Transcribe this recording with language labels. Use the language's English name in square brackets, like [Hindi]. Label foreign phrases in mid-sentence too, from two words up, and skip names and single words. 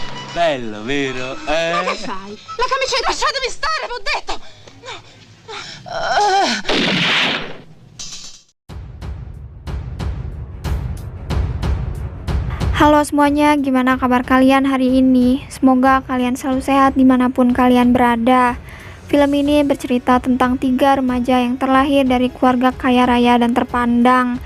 [Italian] Bello, vero? Ma che fai? La camicetta, lasciatemi stare, vi ho detto! No, no. Ah. [Indonesian] Halo semuanya, gimana kabar kalian hari ini? Semoga kalian selalu sehat dimanapun kalian berada. Film ini bercerita tentang 3 remaja yang terlahir dari keluarga kaya raya dan terpandang.